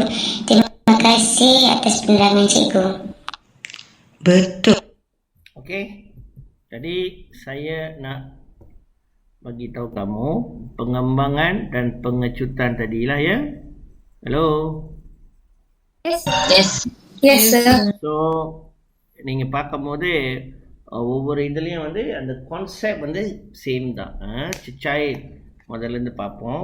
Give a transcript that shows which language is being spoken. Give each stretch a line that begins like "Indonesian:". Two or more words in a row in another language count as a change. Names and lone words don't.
Malay: Terima kasih atas penerangan cikgu. Betul. Okey. Jadi saya nak bagi tahu kamu pengembangan dan pengecutan tadilah ya.
English: Hello. Yes sir.
Tamil: So நீங்க பார்க்கும்போது ஒவ்வொரு இதுலயும் வந்து அந்த கான்செப்ட் வந்து சேம் தான். சிச்சாய் முதல்ல இருந்து பார்ப்போம்.